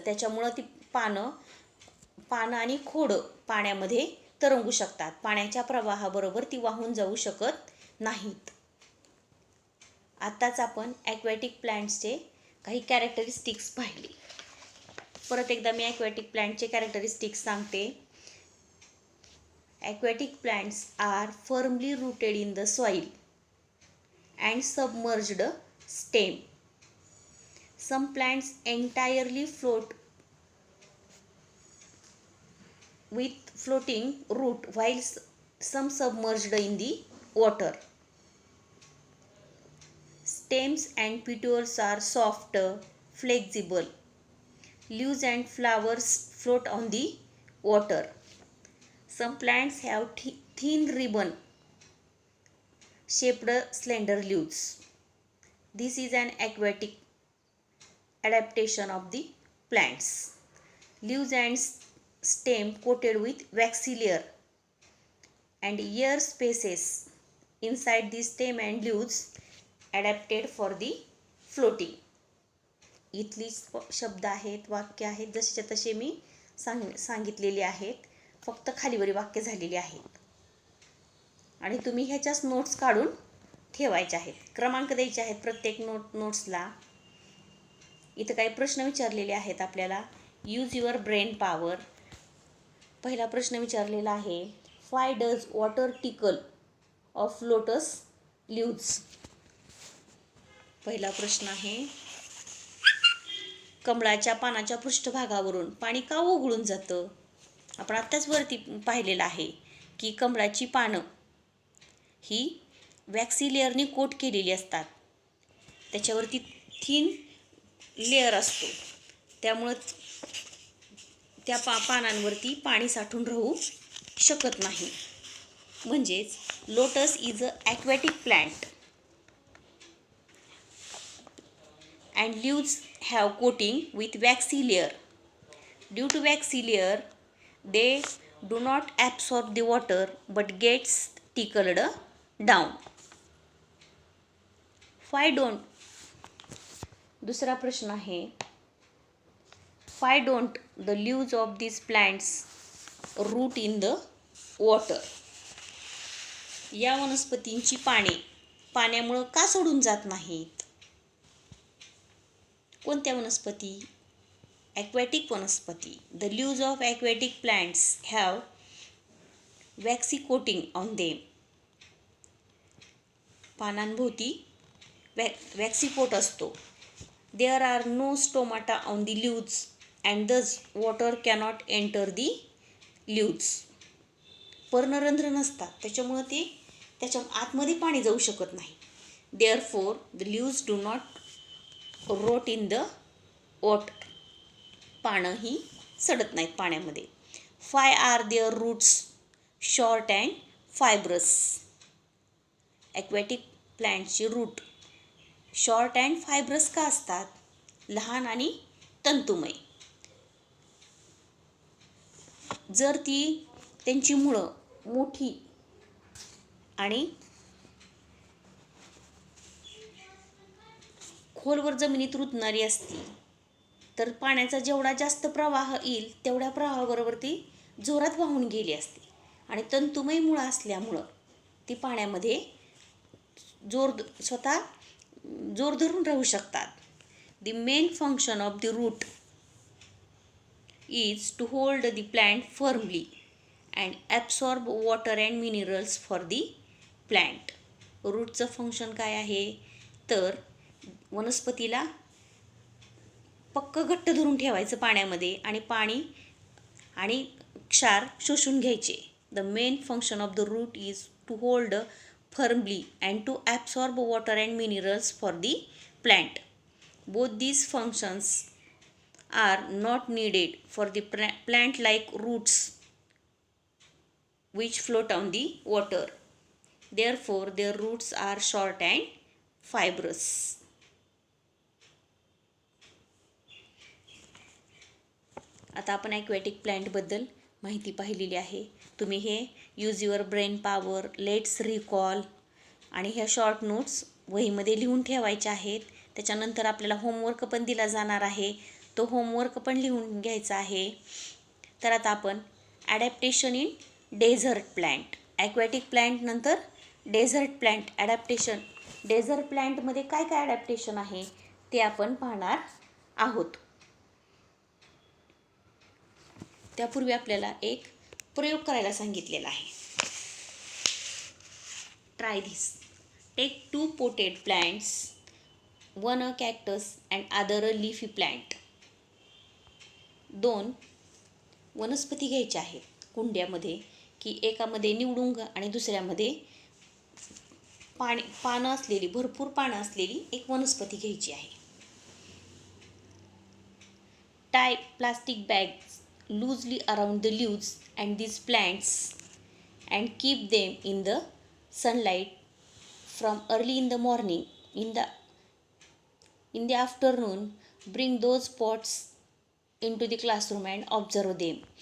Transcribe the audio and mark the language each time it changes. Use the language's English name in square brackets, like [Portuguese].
[Marathi] त्याच्यामुळं ती पानं आणि खोडं पाण्यामध्ये तरंगू शकतात. पाण्याच्या प्रवाहाबरोबर ती वाहून जाऊ शकत नाहीत. आत्ताच आपण ॲक्वॅटिक प्लांट्सचे काही कॅरेक्टरिस्टिक्स पाहिले. परत एकदा मी ॲक्वॅटिक प्लांटचे कॅरेक्टरिस्टिक्स सांगते. [English] Aquatic plants are firmly rooted in the soil and submerged stem. Some plants entirely float with floating root while some submerged in the water. Stems and petioles are soft, flexible. Leaves and flowers float on the water. Some plants have thin ribbon shaped slender leaves. This is an aquatic adaptation of the plants. Leaves and stem coated with waxy layer and air spaces inside the stem and leaves adapted for the floating. [Marathi] इथली शब्द आहेत, वाक्य आहेत, जसेच्या तसे मी सांगितलेले आहेत. फक्त खालीवरी वाक्य झालेली आहेत आणि तुम्ही ह्याच्याच नोट्स काढून ठेवायच्या आहेत. क्रमांक द्यायचे आहेत प्रत्येक नोट्सला. इथं काही प्रश्न विचारलेले आहेत आपल्याला. [English] Use your brain power. [Marathi] पहिला प्रश्न विचारलेला आहे, [English] Why does water trickle off lotus leaves. [Marathi] पहिला प्रश्न आहे, कमळाच्या पानाच्या पृष्ठभागावरून पाणी का ओघळून जातं. आपण आत्ताच वरती पाहिलेलं आहे की कमळाची पानं ही वॅक्सी लेअरने कोट केलेली असतात. त्याच्यावरती थिन लेअर असतो, त्यामुळं त्या पानांवरती पाणी साठून राहू शकत नाही. म्हणजेच [English] Lotus is a aquatic plant and leaves have coating with waxy layer. Due to waxy layer, they do not absorb the water but gets trickled down. Why don't? [Marathi] दूसरा प्रश्न आहे, [English] why don't the leaves of these plants root in the water? [Marathi] या वनस्पतींची पाने पाण्यामुळे का सोडून जात नाहीत? कोणत्या वनस्पती? ॲक्वॅटिक वनस्पती. [English] The leaves of aquatic plants have waxy coating on them. [Marathi] पानांभोवती waxy coat असतो. [English] There are no stomata on the leaves and thus water cannot enter the leaves. [Marathi] पर्णरंध्र नसतात, त्याच्यामुळे ते त्याच्या आतमध्ये पाणी जाऊ शकत नाही. [English] Therefore the leaves do not rot in the water. [Marathi] पानं ही सडत नाहीत पाण्यामध्ये. [English] Why are their roots short and fibrous? Aquatic प्लांटची root short and fibrous [Marathi] का असतात? लहान आणि तंतुमय. जर त्यांची मुळं मोठी आणि खोलवर जमिनीत रुतणारी असती तर पाण्याचा जेवढा जास्त प्रवाह येईल तेवढ्या प्रवाहाबरोबर ती जोरात वाहून गेली असते. आणि तंतुमय मुळं असल्यामुळं ती पाण्यामध्ये स्वतः जोर धरून राहू शकतात. [English] The main function of the root is to hold the plant firmly and absorb water and minerals for the plant. [Marathi] रूटचं function काय आहे? तर वनस्पतीला पक्क घट्ट धरून ठेवायचं पाण्यामध्ये आणि पाणी आणि क्षार शोषून घ्यायचे. [English] The main function of the root is to hold firmly and to absorb water and minerals for the plant. Both these functions are not needed for the plant like roots which float on the water. Therefore their roots are short and fibrous. [Marathi] आता आपण aquatic प्लांटबद्दल माहिती पाहिलेली आहे. तुम्ही हे [English] use your brain power, let's recall [Marathi] आणि ह्या short notes वहीमध्ये लिहून ठेवायच्या आहेत. त्याच्यानंतर आपल्याला होमवर्क पण दिला जाणार आहे, तो होमवर्क पण लिहून घ्यायचा आहे. तर आता आपण adaptation in desert plant, aquatic plant नंतर डेझर्ट प्लांट ॲडॅप्टेशन. डेझर्ट प्लांटमध्ये काय काय ॲडॅप्टेशन आहे ते आपण पाहणार आहोत. त्यापूर्वी आपल्याला एक प्रयोग करायला सांगितलेला आहे. [English] Try this. Take 2 potted plants, one a cactus and other a leafy plant. [Marathi] 2 वनस्पती घ्यायच्या आहेत कुंड्यामध्ये, की एकामध्ये निवडुंग आणि दुसऱ्यामध्ये पानं असलेली, भरपूर पानं असलेली एक वनस्पती घ्यायची आहे. [English] Tie plastic bags loosely around the leaves and these plants and keep them in the sunlight from early in the morning. In the afternoon bring those pots into the classroom and observe them.